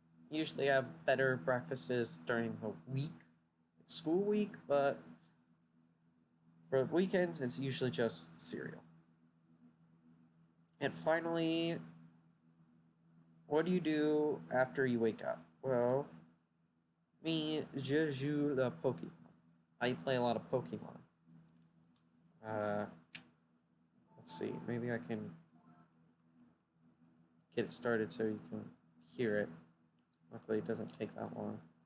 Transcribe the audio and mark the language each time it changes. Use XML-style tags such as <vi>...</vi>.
<en>usually have better breakfasts during the week, school week, but for weekends, it's usually just cereal. And finally, what do you do after you wake up? Well, me,</en> <fr>je joue le Pokemon.</fr> <en>I play a lot of Pokemon. Let's see, maybe I can get it started so you can hear it. Luckily, it doesn't take that long.</en>